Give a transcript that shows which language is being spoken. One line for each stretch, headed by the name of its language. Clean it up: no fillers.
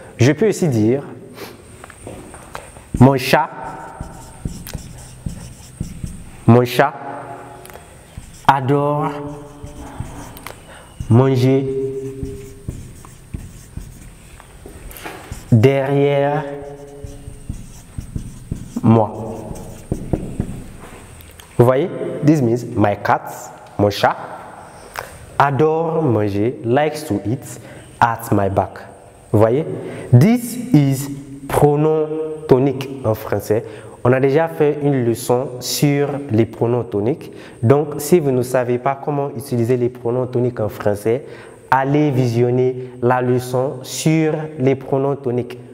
French: Je peux aussi dire mon chat adore manger derrière moi. Vous voyez?
English: This means my cat,
French: mon chat, adore manger,
English: likes to eat at my back.
French: Vous voyez? This is pronom tonique en français. On a déjà fait une leçon sur les pronoms toniques. Donc, si vous ne savez pas comment utiliser les pronoms toniques en français, allez visionner la leçon sur les pronoms toniques.